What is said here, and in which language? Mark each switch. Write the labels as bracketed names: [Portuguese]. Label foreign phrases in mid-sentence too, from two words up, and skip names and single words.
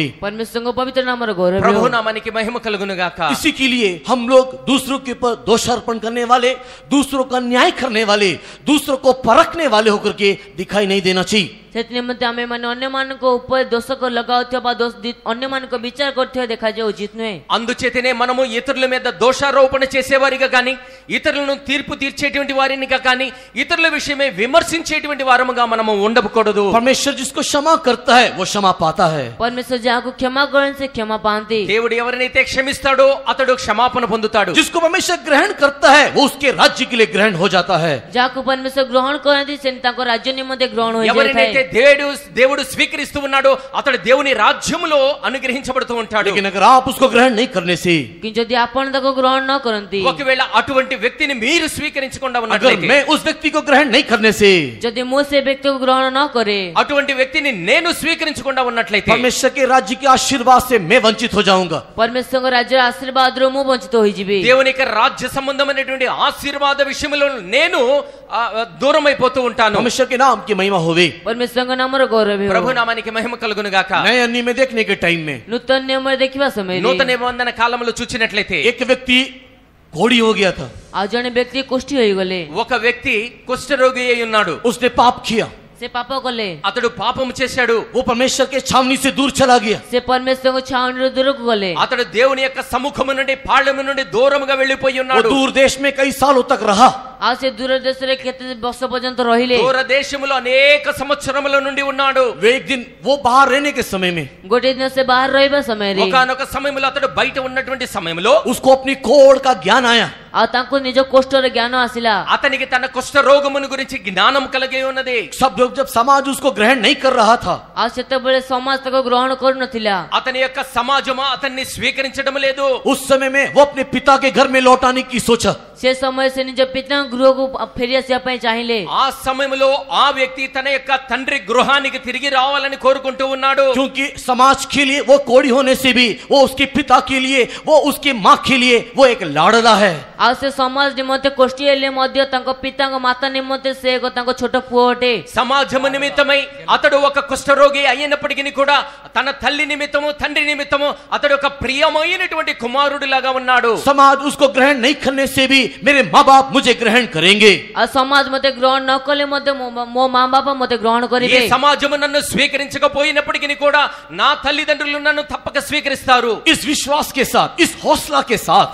[Odia] ପରମେଶ୍ୱରଙ୍କ ପବିତ୍ର ନାମରେ ଗୌରବ [Telugu] ప్రభు [Odia] ହେଉ. [Telugu] నామానికి మహిమ కలుగును గాక. [Hindi] इसी के लिए हम लोग दूसरों के ऊपर दोषारोपण करने वाले, दूसरों का न्याय करने वाले, दूसरों को परखने वाले होकर के दिखाई नहीं देना चाहिए. [Odia] ସେଥି ନିମନ୍ତେ ଆମେ ମାନେ ଅନ୍ୟମାନଙ୍କ ଉପରେ ଦୋଷ ଲଗାଉଥିବା ବା ଅନ୍ୟମାନଙ୍କ ବିଚାର କରୁଥିବା ଦେଖାଯିବା ଉଚିତ ନୁହେଁ. [Telugu] అందుచేతనే మనము ఇతరుల మీద దోషారోపణ చేసేవారిగా కానీ ఇతరులను తీర్పు తీర్చేటువంటి వారినిగా కానీ ఇతరుల విషయమే విమర్శించేటువంటి వారముగా మనము ఉండకూడదు. [Hindi] परमेश्वर जिसको क्षमा करता है वो क्षमा पाता है. [Odia] ପରମେଶ୍ୱର ଯାହାକୁ କ୍ଷମା କରନ୍ତି ସେ କ୍ଷମା ପାଆନ୍ତି. [Telugu] దేవుడు ఎవరినైతే క్షమిస్తాడో అతడు క్షమాపణ పొందుతాడు. [Hindi] जिसको परमेश्वर ग्रहण करता है वो उसके राज्य के लिए ग्रहण हो जाता है. [Odia] ଯାହାକୁ ପରମେଶ୍ୱର ଗ୍ରହଣ କରନ୍ତି ସେ ତାଙ୍କ ରାଜ୍ୟ ନିମନ୍ତେ ଗ୍ରହଣ [Telugu] ఎవరినైతే [Odia] ହୋଇଯାଇଥାଏ. [Telugu] దేవుడు స్వీకరిస్తూ ఉన్నాడో అతడు దేవుని రాజ్యములో అనుగ్రహించబడుతూ ఉంటాడు. [Hindi] लेकिन अगर आप उसको ग्रहण नहीं करने से, [Odia] କିନ୍ତୁ ଯଦି ଆପଣ ତାକୁ ଗ୍ରହଣ ନ କରନ୍ତି, [Telugu] ఒకవేళ అటువంటి వ్యక్తిని మీరు స్వీకరించకుండా [Hindi] अगर [Telugu] ఉన్నట్లయితే [Hindi] मैं उस व्यक्ति को ग्रहण नहीं करने से [Odia] ଯଦି ମୁଁ ସେ ବ୍ୟକ୍ତିକୁ ଗ୍ରହଣ ନ କରେ [Telugu] అటువంటి వ్యక్తిని నేను స్వీకరించకుండా ఉన్నట్లయితే [Hindi] परमेश्वर के राज्य के आशीर्वाद से मैं वंचित हो जाऊंगा। [Odia] ପରମେଶ୍ୱରଙ୍କ ରାଜ୍ୟର ଆଶୀର୍ବାଦରୁ ମୁଁ ବଞ୍ଚିତ ହୋଇଯିବି। [Telugu] దేవుని యొక్క రాజ్య సంబంధమైనటువంటి ఆశీర్వాద విషయంలో నేను దూరం అయిపోతూ ఉంటాను। [Hindi] परमेश्वर के नाम की महिमा होवे। [Odia] ପରମେଶ୍ୱରଙ୍କ ନାମର గౌరవ ହେଉ। [Telugu] ప్రభు నామానికి మహిమ కలుగును గాక। [Hindi] नए अन्य में देखने के टाइम में [Odia] ନୂତନ ନିୟମରେ ଦେଖିବା ସମୟରେ [Telugu] నూతన నిబంధన కాలంలో చూచినట్లయితే [Hindi] एक व्यक्ति घोड़ी हो गया था, [Odia] ଆଉ ଜଣେ ବ୍ୟକ୍ତି କୁଷ୍ଠି ହୋଇଗଲେ। [Telugu] ఒక వ్యక్తి కుష్ఠరోగి అయి ఉన్నాడు। [Hindi] उसने पाप किया, [Odia] ସେ ପାପ କଲେ, [Telugu] అతడు పాపము చేశాడు। [Hindi] वो परमेश्वर के छावनी से दूर चला गया। [Odia] ସେ ପରମେଶ୍ୱରଙ୍କ ଛାଉଣିରୁ ଦୂରକୁ గଲେ। [Telugu] అతడు దేవుని యొక్క సముఖము నుండి పాళెము నుండి దూరముగా వెళ్ళిపోయి [Hindi] वो [Telugu] ఉన్నాడు। [Hindi] दूर देश में कई सालों तक रहा। [Odia] ଆଉ ସେ ଦୂର ଦେଶରେ କେତେ ବର୍ଷ ପର୍ଯ୍ୟନ୍ତ ରହିଲେ। [Telugu] దూర దేశములో అనేక సంవత్సరముల నుండి ఉన్నాడు। [Hindi] वे एक दिन वो बाहर रहने के समय में [Odia] ଗୋଟିଏ ଦିନ ସେ ବାହାର ରହିବା ସମୟରେ [Telugu] ఒకానొక సమయంలో అతడు బయట ఉన్నటువంటి సమయంలో [Hindi] उसको अपनी कोड़ का ज्ञान आया। [Odia] ଆଉ ତାଙ୍କୁ ନିଜ କୋଷ୍ଠର ଜ୍ଞାନ ଆସିଲା। [Telugu] అతనికి తన కుష్ఠ రోగమును గురించి జ్ఞానం కలిగి ఉన్నది। [Hindi] सब लोग जब समाज उसको ग्रहण नहीं कर रहा था, [Odia] ଆଉ ସେତେବେଳେ ସମାଜ ତାକୁ ଗ୍ରହଣ କରୁନଥିଲା। [Telugu] అతని యొక్క సమాజము అతన్ని స్వీకరించడం లేదు। [Hindi] उस समय में वो अपने पिता के घर में लौटाने की सोचा। [Odia] ସେ ସମୟ ସେ ନିଜ ପିତାଙ୍କ ଗୃହକୁ ଫେରି ଆସିବା ପାଇଁ ଚାହିଁଲେ। [Telugu] ఆ సమయంలో ఆ వ్యక్తి తన యొక్క తండ్రి గృహానికి తిరిగి రావాలని కోరుకుంటూ ఉన్నాడు। [Hindi] क्योंकि समाज के लिए वो कोड़ी होने से भी वो उसके पिता के लिए, वो उसके माँ के लिए वो एक लाडला है। [Odia] ଆଉ ସେ ସମାଜ ନିମନ୍ତେ କୋଷ୍ଠୀ ହେଲେ ମଧ୍ୟ ତାଙ୍କ ପିତାଙ୍କ ମାତା ନିମନ୍ତେ ସେ ଏକ ତାଙ୍କ ଛୋଟ ପୁଅ ଅଟେ। [Telugu] సమాజము నిమిత్తమై అతడు ఒక కుష్ఠరోగి అయినప్పటికీ కూడా తన తల్లి నిమిత్తము తండ్రి నిమిత్తము అతడు ఒక ప్రియమైనటువంటి కుమారుడిలాగా ఉన్నాడు। [Hindi] समाज उसको ग्रहण नहीं करने से भी मेरे माँ बाप मुझे ग्रहण करेंगे। [Odia] ଆଉ ସମାଜ ମତେ ଗ୍ରହଣ ନ କଲେ ମଧ୍ୟ ମୋ ମା ବାପା ମତେ ଗ୍ରହଣ [Telugu] ఈ [Odia] କରିବେ। [Telugu] సమాజము నన్ను స్వీకరించకపోయినప్పటికీ కూడా నా తల్లిదండ్రులు నన్ను తప్పక స్వీకరిస్తారు। [Hindi] इस विश्वास के साथ, इस हौसला के साथ